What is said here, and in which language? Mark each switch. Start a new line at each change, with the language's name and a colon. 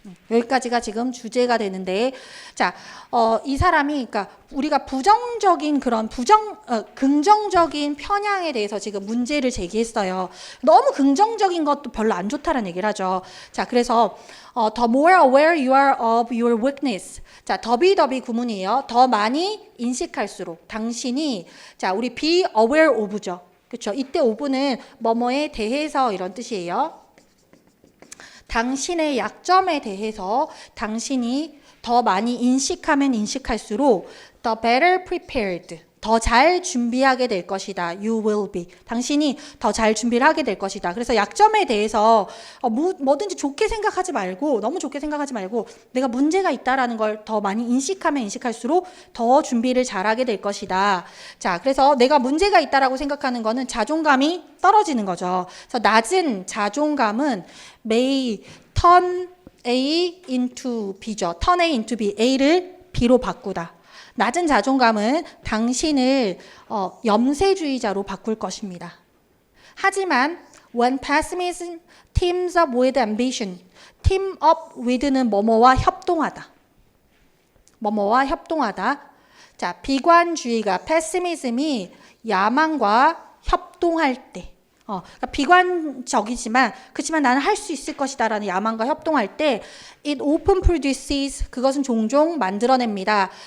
Korean: 여기까지가 지금 주제가 되는데, 자, 이 사람이, 그러니까 우리가 부정적인 그런 긍정적인 편향에 대해서 지금 문제를 제기했어요. 너무 긍정적인 것도 별로 안 좋다라는 얘기를 하죠. 자, 그래서
English: the more aware you are of your weakness.
Korean: 자, 더비 구문이에요. 더 많이 인식할수록 당신이, 자, 우리
English: be aware of
Korean: 죠. 그렇죠? 이때 of는 뭐뭐에 대해서 이런 뜻이에요. 당신의 약점에 대해서 당신이 더 많이 인식하면 인식할수록
English: the better prepared,
Korean: 더 잘 준비하게 될 것이다.
English: You will be.
Korean: 당신이 더 잘 준비를 하게 될 것이다. 그래서 약점에 대해서 뭐든지 좋게 생각하지 말고, 너무 좋게 생각하지 말고 내가 문제가 있다라는 걸 더 많이 인식하면 인식할수록 더 준비를 잘하게 될 것이다. 자, 그래서 내가 문제가 있다라고 생각하는 거는 자존감이 떨어지는 거죠. 그래서 낮은 자존감은
English: may turn A into B
Korean: 죠.
English: turn A into B.
Korean: A를 B로 바꾸다. 낮은 자존감은 당신을 염세주의자로 바꿀 것입니다. 하지만
English: when pessimism teams up with ambition, team up with는
Korean: 뭐뭐와 협동하다. 뭐뭐와 협동하다. 자, 비관주의가 pessimism이 야망과 협동할 때, 그러니까 비관적이지만 그렇지만 나는 할 수 있을 것이다라는 야망과 협동할 때
English: it often produces,
Korean: 그것은 종종 만들어냅니다.